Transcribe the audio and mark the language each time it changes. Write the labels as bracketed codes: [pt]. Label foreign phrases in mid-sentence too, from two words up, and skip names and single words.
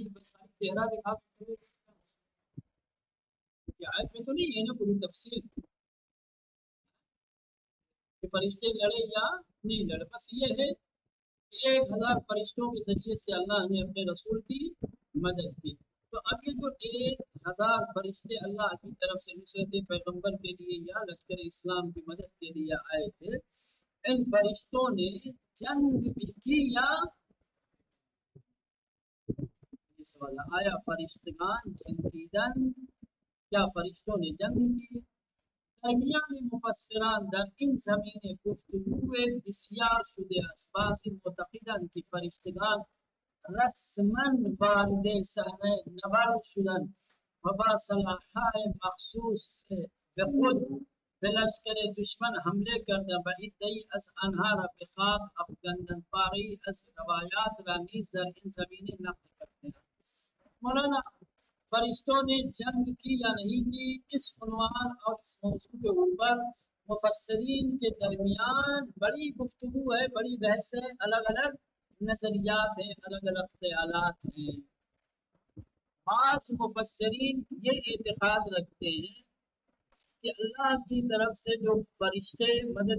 [ur] بس چہرہ دکھا سکتے، آیت میں تو نہیں ہے نا پوری تفصیل کہ فرشتے لڑے یا نہیں لڑے، بس یہ ہے کہ 1000 فرشتوں کے ذریعے سے اللہ نے اپنے رسول کی مدد کی۔ تو اب یہ جو 1000 فرشتے اللہ کی طرف سے نصرت پیغمبر کے لیے یا لشکر اسلام کی مدد کے لیے آئے تھے، ان فرشتوں نے جنگ بھی کی یا سوال آیا [fa] فرشتگان جنگیدن، [ur] کیا فرشتوں نے جنگ کی؟ [fa] درمیان مفسران در این زمینه گفتگو بسیار شده است. بعضی معتقدند که فرشتگان رسما وارد صحنه نبرد شدند و با سلاح‌های مخصوص به خود به لشکر دشمن حمله کردند و عده‌ای از آنها را به خاک افکندند. پاره‌ای از روایات را نیز در این زمینه نقل کردند۔ [ur] مولانا فرشتوں نے جنگ کی یا نہیں کی، اس عنوان اور اس موضوع کے اوپر مفسرین کے درمیان بڑی گفتگو ہے، بڑی بحث ہے، الگ الگ نظریات ہیں، الگ الگ خیالات ہیں۔ بعض مفسرین یہ اعتقاد رکھتے ہیں کہ اللہ کی طرف سے جو فرشتے مدد